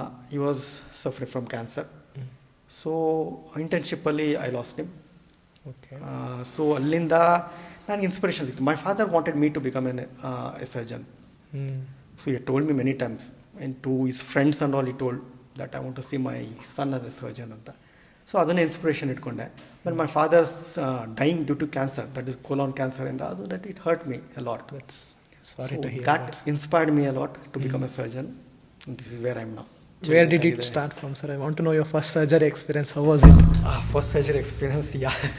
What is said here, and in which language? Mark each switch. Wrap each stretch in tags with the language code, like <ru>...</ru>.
<en>He was suffering from cancer. So internship ಅಲ್ಲಿ I lost him. Okay. So</en> <kn>ಅಲ್ಲಿಂದ ನನಗೆ inspiration ಸಿಕ್ತು.</kn> <en>My father wanted me to become a surgeon. So he told me many times, and to his friends and all he told that I want to see my son as a surgeon ಅಂತ.</en> <kn>So ಅದನ್ನೇ inspiration ಇಟ್ಕೊಂಡೆ.</kn> <en>But my father's dying due to cancer, that is colon cancer, and ಅದು that it hurt me a lot. Sorry to hear that inspired me a lot to become a surgeon, and this is where I am now. Where did it start from, sir? I want to know your first surgery experience. How was it? First surgery experience, yeah.</en>